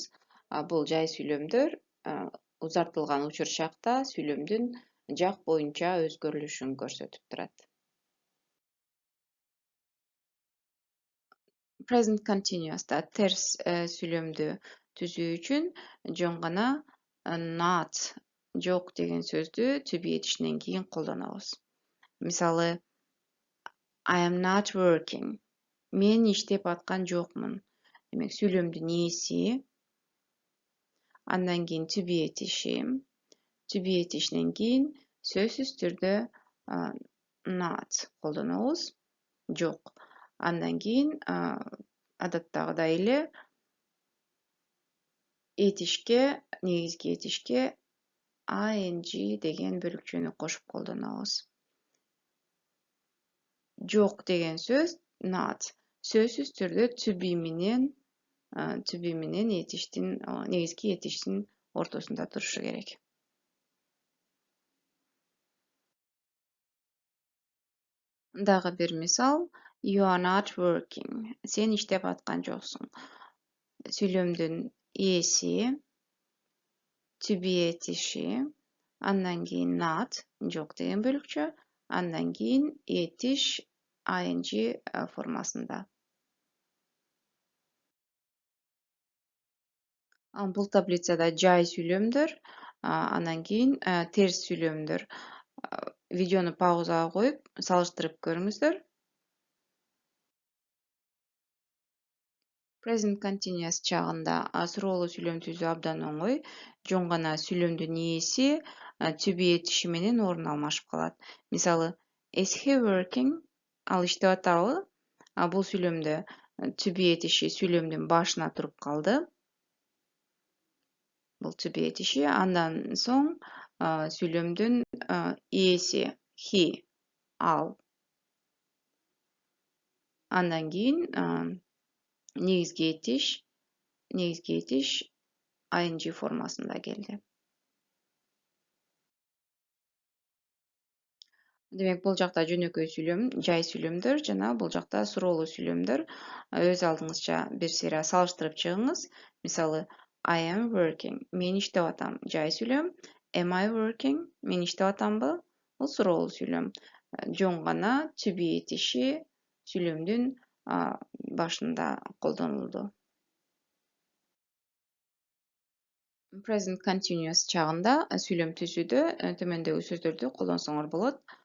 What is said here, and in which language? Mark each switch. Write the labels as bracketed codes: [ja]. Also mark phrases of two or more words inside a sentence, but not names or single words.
[ky] Бул жай сүйлөмдөр узартылган учурчакта сүйлөмдүн жак боюнча өзгөрүлүшүн көрсөтүп турат. [en] Present continuous'та [ky] терс сүйлөмдү түзүү үчүн жөн гана not, жок деген сөздү [en] to be [ky] этишинен кийин колдонобуз. Мисалы, [en] I am not working. [ky] Мен иштеп аткан жокмун. Демек, сүйлөмдүн ээси, андан кийин [en] to be [ky] этишинен кийин сөзсүз түрдө not колдонобуз, жок. Андан кийин адаттагыдай эле этишке, негизги этишке ing деген бөлүкчөнү кошуп колдонобуз. Жок деген сөз not. Сөзсүз түрдө [en] to be [ky] менен этиштин, негизги этиштин ортосунда турушу керек. Дагы бир мисал, [en] you are not working. [ky] Сен иштеп аткан жоксуң. Сүйлөмдүн ээси, [en] to be [ky] этиши, андан кийин not, жок деген бөлүкчө, андан кийин этиш ing формасында. Бул таблицада жай сүйлөмдөр, андан кийин терс сүйлөмдөр. Видеону паузага коюп, салыштырып көрүңүздөр. [en] Present continuous [ky] чагында суроолуу сүйлөм түзүү абдан оңой. Жөн гана сүйлөмдүн ээси [en] to be [ky] этиши менен орун алмашып калат. Мисалы, [en] is he working? [ky] Ал иштеп атабы? Бул сүйлөмдө [en] to be [ky] этиши сүйлөмдүн башына туруп калды. Бул [en] to be [ky] этиши. Андан соң сүйлөмдүн ээси he, ал. Андан кийин негизги этиш ing формасында келди. Демек, бул жакта жөнөкөй сүйлөм, жай сүйлөмдөр жана бул жакта суроолуу сүйлөмдөр. Өз алдыңызча бир сыйра салыштырып чыгыңыз. Мисалы, [en] I am working. [ky] Мен иштеп атам. Жай сүйлөм. [en] Am I working? [ky] Мен иштеп атамбы? Бул суроолуу сүйлөм. Жөн гана [en] to be [ky] этиши сүйлөмдүн башында колдонулду. [en] Present continuous [ky] чагында сүйлөм түзүүдө төмөндөгү сөздөрдү колдонсоңор болот.